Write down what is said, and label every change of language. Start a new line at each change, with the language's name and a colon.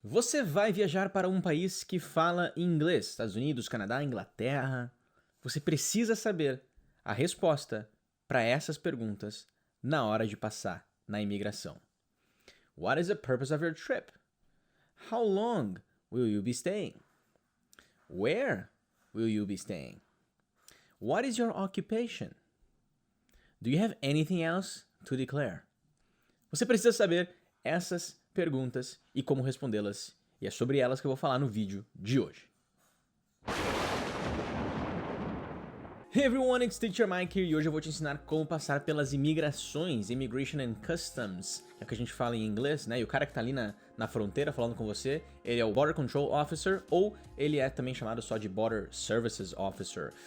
Portuguese: Você vai viajar para um país que fala inglês, Estados Unidos, Canadá, Inglaterra. Você precisa saber a resposta para essas perguntas na hora de passar na imigração.
English: What is the purpose of your trip? How long will you be staying? Where will you be staying? What is your occupation? Do you have anything else to declare?
Portuguese: Você precisa saber essas perguntas e como respondê-las, e é sobre elas que eu vou falar no vídeo de hoje.
English: Hey everyone, it's Teacher Mike here,
Portuguese: e hoje eu vou te ensinar como passar pelas imigrações, Immigration and Customs, é o que a gente fala em inglês, né? E o cara que tá ali na fronteira falando com você, ele é o Border Control Officer, ou ele é também chamado só de Border Services Officer.